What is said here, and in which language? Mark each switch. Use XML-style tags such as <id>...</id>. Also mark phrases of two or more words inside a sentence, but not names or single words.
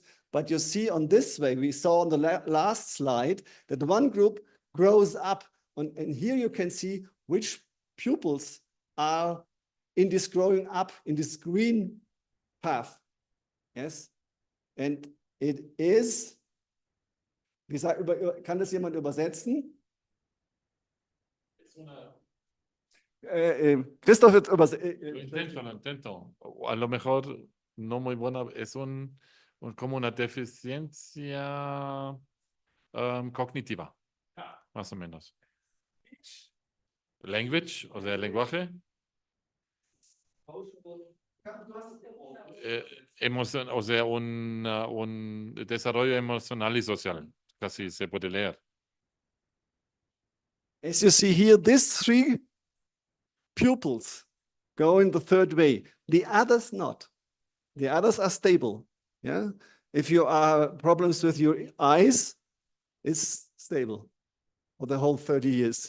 <en>But you see on this way, we saw on the last slide that one group grows up, and here you can see which pupils are in this growing up, in this green path, yes? And it is,</en> <de>kann das jemand übersetzen? Christoph wird</de> <es>Intento. A lo mejor no muy buena, es como una deficiencia cognitiva, más o menos. Language, o sea, el lenguaje. Emoción, o sea, un desarrollo emocional y social, casi se puede leer.</es> <en>As you see here, these three pupils go in the third way. The others not. The others are stable. Yeah. If you are problems with your eyes, it's stable for the whole 30 years.</en>